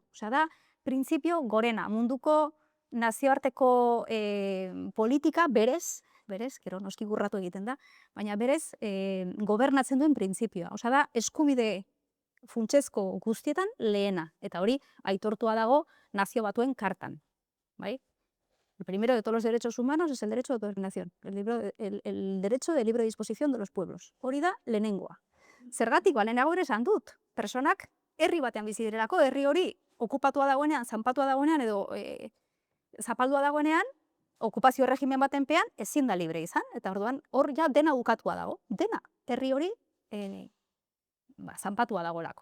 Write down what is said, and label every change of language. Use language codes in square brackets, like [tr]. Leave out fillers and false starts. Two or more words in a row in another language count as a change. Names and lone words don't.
[eu] Osea, da printzipio gorena, munduko nazioarteko politika berez, gero noski gurratu egiten da, baina berez gobernatzen duen printzipioa. Osea, da eskubide funtsezko guztietan lehena, eta hori aitortua dago Nazio Batuen kartan. Bai? [es] El primero de todos los derechos humanos es el derecho de autodeterminación, el derecho de libre disposición de los pueblos. [eu] Hori da lehenengoa. Zergatik, lehenago ere esan dut, personak herri batean bizi direlako, herri hori okupatua dagoenean, zanpatua dagoenean edo zapaldua dagoenean, okupazio erregimen batenpean ezin da libre izan, eta orduan hor ja dena bukatua dago, dena, herri hori zanpatua dagoelako.